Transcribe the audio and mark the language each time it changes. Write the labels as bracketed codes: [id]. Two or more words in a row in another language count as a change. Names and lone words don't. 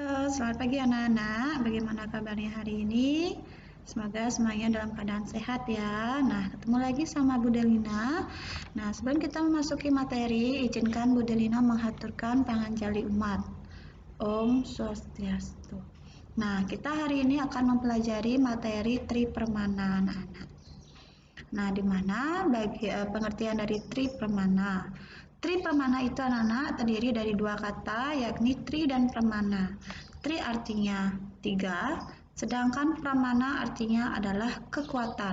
[id] selamat pagi anak-anak. Bagaimana kabarnya hari ini? Semoga semuanya dalam keadaan sehat ya. Nah, ketemu lagi sama Bu Delina. Nah, sebelum kita memasuki materi, izinkan Bu Delina menghaturkan panganjali umat. Om Swastiastu. Nah, kita hari ini akan mempelajari materi Tri Permana anak-anak. Nah, di mana pengertian dari Tri Permana? Tri Permana itu anak-anak terdiri dari dua kata, yakni Tri dan Permana. Tri artinya 3, sedangkan Pramana artinya adalah kekuatan.